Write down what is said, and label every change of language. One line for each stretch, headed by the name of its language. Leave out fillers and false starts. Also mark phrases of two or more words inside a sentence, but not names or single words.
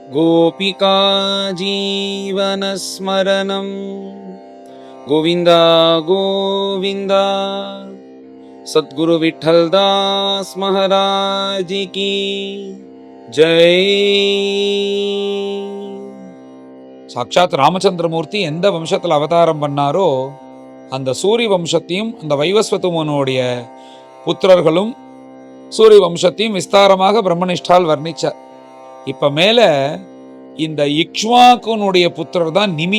Sanskrit: गोपिका जीवनस्मरणं गोविन्द गोविन्द।
Hindi: सद्गुरु विठ्ठलदास महाराज की जय।
Tamil: சாட்சாத் ராமச்சந்திரமூர்த்தி எந்த வம்சத்தில் அவதாரம் பண்ணாரோ அந்த சூரிய வம்சத்தையும் அந்த வைவஸ்வதமுனுடைய புத்திரர்களும் சூரிய வம்சத்தையும் விஸ்தாரமாக பிரம்மனிஷ்டால் வர்ணிச்சார். இப்ப மேல இந்த இக்ஷ்வாக்குனுடைய புத்திரர் தான் நிமி.